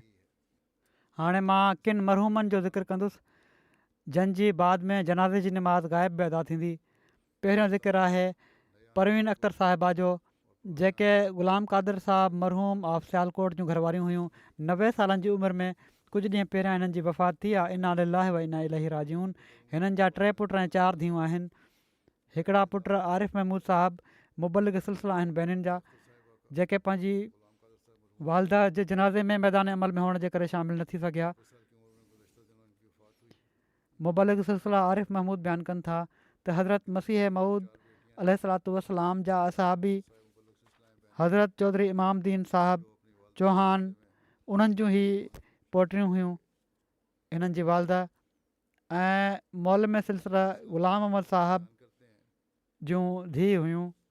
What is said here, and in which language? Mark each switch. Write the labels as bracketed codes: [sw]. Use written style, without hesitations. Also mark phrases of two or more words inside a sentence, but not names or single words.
[sd] हाणे मां किन मरहूमनि जो ज़िक्र कंदुसि जंहिंजी बाद में जनाज़े जी निमाज़ ग़ाइब बि अदा थींदी। पहिरियों ज़िक्र आहे परवीन अख़्तर साहिबा जो, जेके ग़ुलाम क़ादिर साहब मरहूम ऑफ सियालकोट जूं घरवारियूं हुयूं 90 सालनि जी उमिरि में कुझु ॾींहं पहिरियां हिननि जी वफ़ात थी आहे। [ar] إنا لله وإنا إليه راجعون. [sd] हिननि जा 3 पुट ऐं 4 धीअरूं आहिनि। हिकिड़ा पुट आरिफ़ महमूद साहब मुबलिग सिलसिला आहिनि बहनियुनि जा, जेके पंहिंजी वालदा जे जनाज़े में मैदान अमल में हुअण जे करे शामिलु न थी सघिया। मुबलिग सिलसिला आरिफ़ महमूद बयानु कनि था त हज़रत मसीह मऊद अलैहिस्सलातु वस्सलाम जा असहाबी हज़रत चौधरी इमामदीन साहब चौहान उन्हनि जूं ई पोटियूं हुयूं, हिननि जी वालदा, ऐं मौलम सिलसिला ग़ुलाम अहमद साहब जूं धीउ हुयूं।